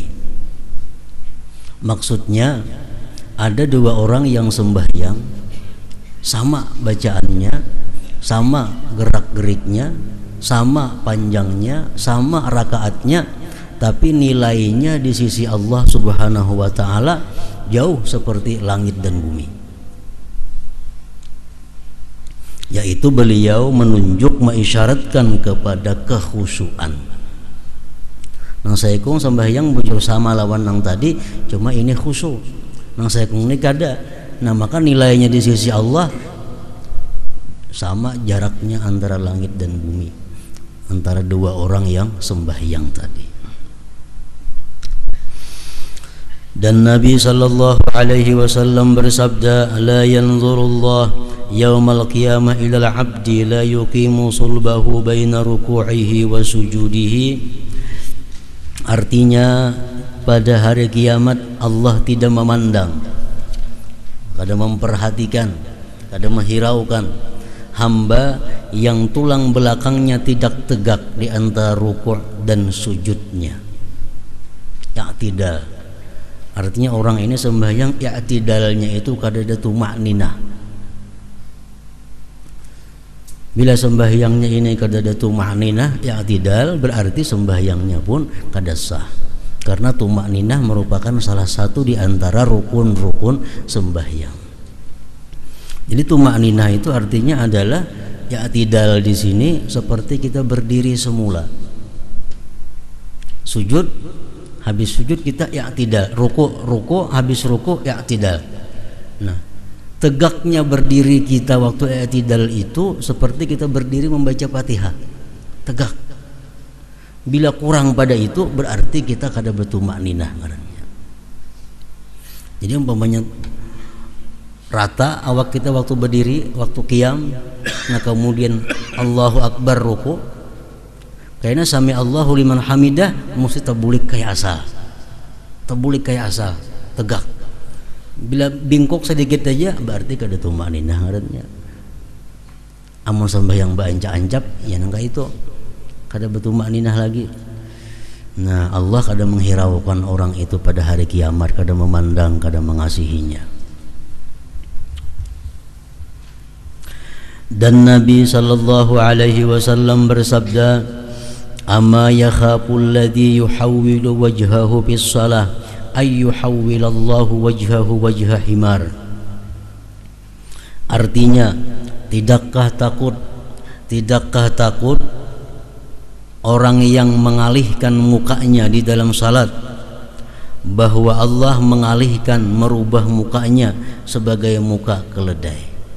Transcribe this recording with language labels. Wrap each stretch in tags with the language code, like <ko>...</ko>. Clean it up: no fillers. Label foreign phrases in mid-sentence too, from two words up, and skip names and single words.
<bjn>Maksudnya, ada dua orang yang sembahyang, sama bacaannya, sama gerak-geriknya, sama panjangnya, sama rakaatnya, tapi nilainya di sisi Allah</bjn> <ar>سبحانه وتعالى</ar> <bjn>jauh seperti langit dan bumi. Yaitu beliau menunjuk, mengisyaratkan kepada kekhusyuan. Nang saikung sembahyang bujur sama lawan nang tadi, cuma ini khusyuk. Nang saikung ini kada. Nah, maka nilainya di sisi Allah sama jaraknya antara langit dan bumi, antara dua orang yang sembahyang tadi. Dan Nabi</bjn> <ar>صلى الله عليه وسلم</ar> <bjn>bersabda,</bjn> <ar>"لا ينظر الله يوم القيامة إلى عبد لا يقيم صلبه بين ركوعه وسجوده."</ar> <bjn>Artinya, pada hari kiamat Allah tidak memandang, kada memperhatikan, kada menghiraukan hamba yang tulang belakangnya tidak tegak di antara ruku' dan sujudnya. I'tidal. Artinya orang ini sembahyang i'tidalnya itu kada ada tumakninah. Bila sembahyangnya ini kada ada tumakninah, i'tidal, berarti sembahyangnya pun kada sah. Karena tumakninah merupakan salah satu di antara rukun-rukun sembahyang. Jadi tumakninah itu artinya adalah i'tidal di sini seperti kita berdiri semula. Sujud, habis sujud kita i'tidal, ruku habis ruku i'tidal. Nah, tegaknya berdiri kita waktu i'tidal itu seperti kita berdiri membaca Fatihah, tegak. Bila kurang pada itu berarti kita kada bertumakninah ngarannya. Jadi umpamanya rata awak kita waktu berdiri, waktu qiyam, nah kemudian</bjn> <ar>الله أكبر</ar> <bjn>ruku, kayaknya</bjn> <ar>سمع الله لمن حمده</ar> <bjn>mesti terbulik kayak asal, tegak. Bila bingkok sedikit aja berarti kada tumakninah ngarannya. amun sembahyang baancap-ancap ya nangka itu kada bertumakninah lagi. Nah, Allah kada menghiraukan orang itu pada hari kiamat, kada memandang, kada mengasihinya. Dan Nabi sallallahu alaihi wasallam bersabda,</bjn> <ar>"أما يخاف الذي يحول وجهه بالصلاة أن يحول الله وجهه وجه حمار."</ar> <bjn>Artinya, tidakkah takut orang yang mengalihkan mukanya di dalam salat bahwa Allah mengalihkan, merubah mukanya sebagai muka keledai.</bjn>